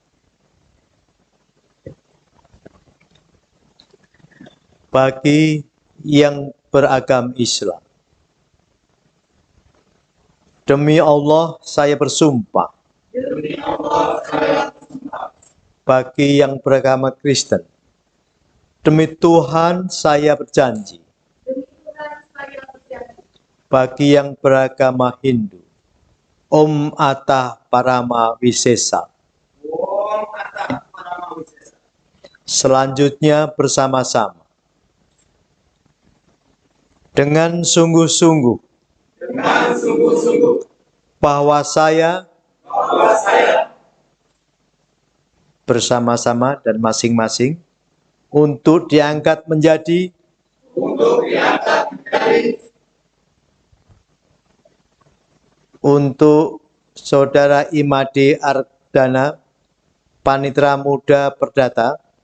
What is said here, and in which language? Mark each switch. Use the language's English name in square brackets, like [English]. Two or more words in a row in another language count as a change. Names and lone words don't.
[Indonesian] Bagi yang beragama Islam, demi Allah saya bersumpah. Demi Allah saya bersumpah. Bagi yang beragama Kristen, demi Tuhan saya berjanji. Demi Tuhan saya berjanji. Bagi yang beragama Hindu, [Sanskrit] Om Atah Parama Wisesa. Om Atah Parama Wisesa. [Indonesian] Selanjutnya bersama-sama, dengan sungguh-sungguh Dengan sungguh-sungguh bahwa saya bersama-sama dan masing-masing untuk diangkat menjadi untuk Saudara Imade Ardana, Panitera Muda Perdata,